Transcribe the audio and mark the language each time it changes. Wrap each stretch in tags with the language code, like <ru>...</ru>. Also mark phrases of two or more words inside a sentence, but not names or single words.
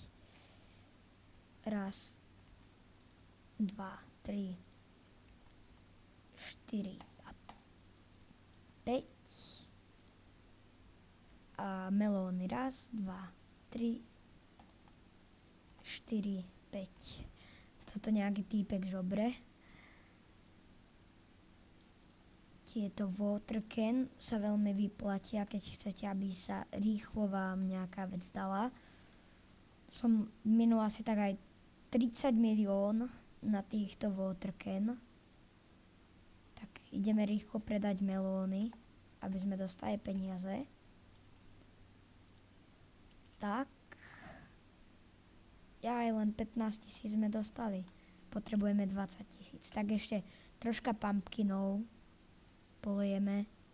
<sk>1, 2, 3, 4 a 5. A melóny 1, 2, 3, 4, 5. Toto nejaký týpek žobre. Tieto</sk> <en>water can</en> <sk>sa veľmi vyplatia, keď chcete, aby sa rýchlo vám nejaká vec dala. Som minul asi tak aj 30 milión na týchto</sk> <en>water can.</en> <sk>Tak ideme rýchlo predať melóny, aby sme dostali peniaze. Tak. Aj len 15 000 sme dostali. Potrebujeme 20 000. Tak ešte troška pumpkinov polejeme.</sk>